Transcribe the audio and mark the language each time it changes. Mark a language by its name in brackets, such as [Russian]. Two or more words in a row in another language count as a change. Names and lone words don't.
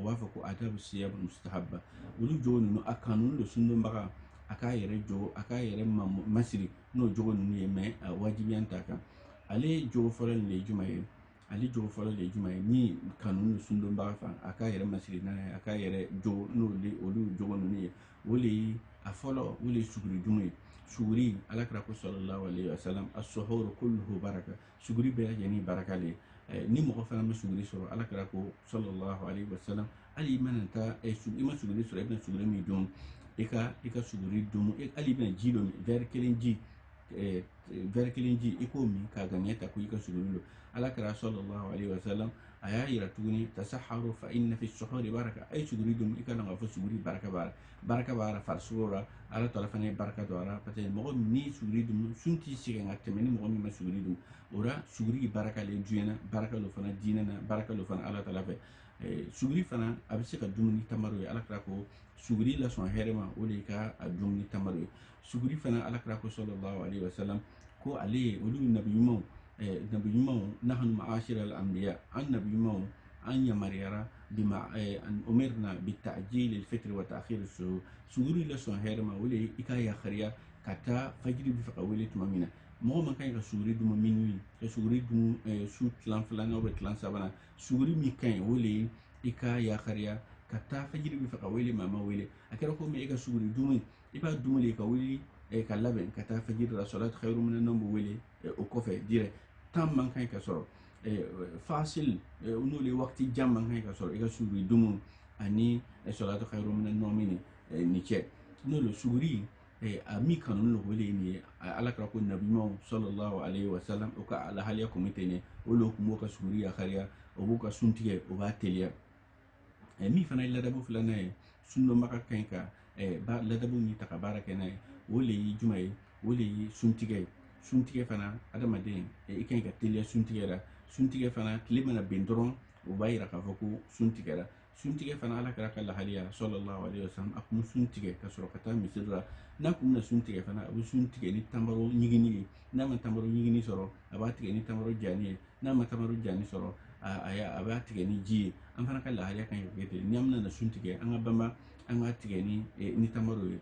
[Bambara] b'a fɔ ko adabu siyab mustahabba olu jogo ninnu a kanu don sunnɔbaga a k'a yɛrɛ jogo a k'a yɛrɛ masiri n'o jogo ninnu ye mɛ a wajibi an t'a kan ale jogo fɔlɔ nin de ye jumɛn ye ale jogo fɔlɔ de ye jumɛn ye ni kanu don sunnɔbaga fan a k'a yɛrɛ masiri n'a ye a k'a yɛrɛ jogo n'olu jogo ninnu ye o le ye a fɔlɔ o le ye suguri dun ye suguri alakira ko [Arabic] صلى الله عليه وسلم السحور كله بركة [Bambara] suguri bɛɛ lajɛlen baraka le ni mɔgɔ fana ma suguri sɔrɔ alakira ko [Arabic] صلى الله عليه وسلم [Bambara] hali i mana taa i ma suguri sɔrɔ i bɛna suguri min dun i ka suguri dun hali i bɛna ji dɔ min verre kelen ji i k'o min k'a ŋaniya ta ko i ka suguri don alakira [Arabic] صلى الله عليه وسلم [Bambara] a y'a yira tuguni [Arabic] تسحروا فإن في السحور بركة [Bambara] a ye suguri dun i ka dɔn k'a fɔ suguri baraka b'a la farisogo la ala tala fana ye baraka don a la [French] parce que [Bambara] mɔgɔ min n'i suguri dun sun t'i sɛgɛn ka tɛmɛ ni mɔgɔ min ma suguri dun o la suguri baraka le diɲɛ na baraka lo fana diinɛ na baraka lo fana ala tala fɛ suguri fana a bɛ se ka dumuni tamaro ye ala kira ko suguri lasɔn hɛrɛ ma o de ye ka a dumuni tamaro ye suguri fana ala kira ko [Arabic] صلى الله عليه وسلم [Bambara] ko ale olu nabi ɲumanw [Arabic] نحن معاشر الأنبياء [Bambara] an nabi ɲumanw an yamariyara [Arabic] بما أن أمرنا بتعجيل الفطر وتأخير السحور [Bambara] suguri lasɔn hɛrɛ ma o de ye i ka yakariya ka taa fajiri bɛ fɛ ka wele tuma min na mɔgɔ man kan ka suguri dun minuit ka suguri dun su tilan filanan ou tilan sabanan suguri min ka ɲi o le ye i ka yakariya ka taa fajiri bɛ fɛ ka wele maa ma wele a kɛra komi e ka suguri dun i b'a dun le ka wuli ka labɛn ka taa fajiri la [Arabic] الصلاة خير من النوم [Bambara] bɛ wele o kɔfɛ [French] direct temps [Bambara] man kan ka sɔrɔ fasil n'o le wakati jan man kan ka sɔrɔ i ka suguri dun ani [Arabic] الصلاة خير من النوم [Bambara] ni cɛ n'o le suguri a mi kanu lo wele ni ala kira ko nabi ɲumanw [Arabic] صلى الله عليه وسلم [Bambara] o ka alahaliya kun tɛ ɲɛ o lo kun b'o ka suguri yakariya o b'o ka sun tigɛ o b'a teliya min fana ye ladabu filanan ye sunnɔbaga kan ka ladabu min ta ka baara kɛ n'a ye o le ye jumɛn ye o le ye suntigɛ ye suntigɛ fana adamaden i kan ka teliya suntigɛ la suntigɛ fana tile mana bɛn dɔrɔn o b'a yira k'a fɔ ko sun tigɛra. Sun tigɛ fana Alakira ka lahaliya [Arabic] صلى الله عليه وسلم [Bambara] a kun sun tigɛ ka sɔrɔ ka taa misiri la. N'a kun bɛna sun tigɛ fana a bɛ sun tigɛ ni tamaro ɲigini ye. N'a ma tamaro ɲigini sɔrɔ a b'a tigɛ ni tamaro jani ye. N'a ma tamaro jani sɔrɔ a b'a tigɛ ni ji ye. An fana ka lahaliya kan ka kɛ ten. Ni an bɛna sun tigɛ an ka banba an ka tigɛ ni tamaro ye.